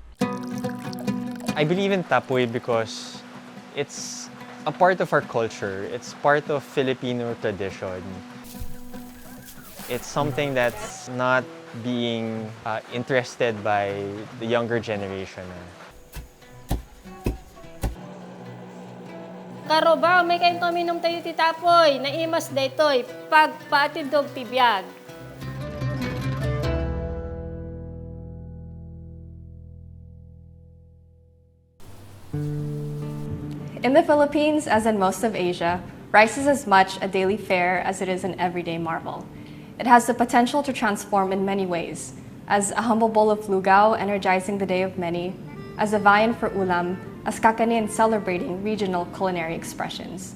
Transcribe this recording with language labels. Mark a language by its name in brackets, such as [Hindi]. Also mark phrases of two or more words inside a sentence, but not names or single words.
[English] I believe in Tapuy because it's a part of our culture. It's part of Filipino tradition. It's something that's not being interested by the younger generation. [Iloko] Karo ba, may kayo tominom tayo ti Tapoy, naimas daytoy, pagpatidog ti biyag. [English] In the Philippines, as in most of Asia, rice is as much a daily fare as it is an everyday marvel. It has the potential to transform in many ways, as a humble bowl of lugao energizing the day of many, as a viand for ulam, as kakanin celebrating regional culinary expressions.